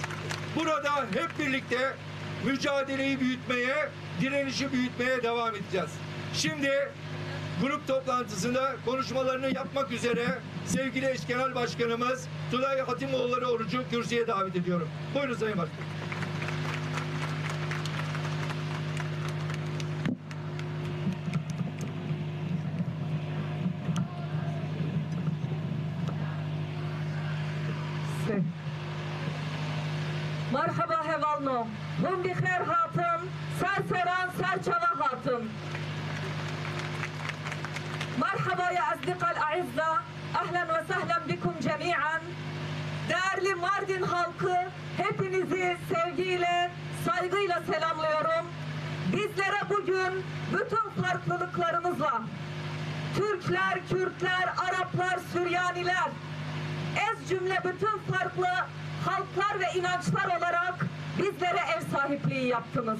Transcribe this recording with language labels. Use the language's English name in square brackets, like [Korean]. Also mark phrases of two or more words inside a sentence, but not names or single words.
[Turkish] Burada hep birlikte mücadeleyi büyütmeye, direnişi büyütmeye devam edeceğiz. Şimdi grup toplantısında konuşmalarını yapmak üzere sevgili eş genel başkanımız Tülay Hatimoğulları Oruç'u kürsüye davet ediyorum. Buyurun Sayın Başkan. [Kurdish] مرحبا هوالنو هم بخير هاتن سرسران سرچوا هاتن [Arabic] مرحبا يا أصدقاء الأعزاء أهلا وسهلا بكم جميعا. [Turkish] Değerli Mardin halkı, hepinizi sevgiyle, saygıyla selamlıyorum. Bizlere bugün bütün farklılıklarımızla Türkler, Kürtler, Araplar, Süryaniler, ez cümle bütün farklı halklar ve inançlar olarak bizlere ev sahipliği yaptınız.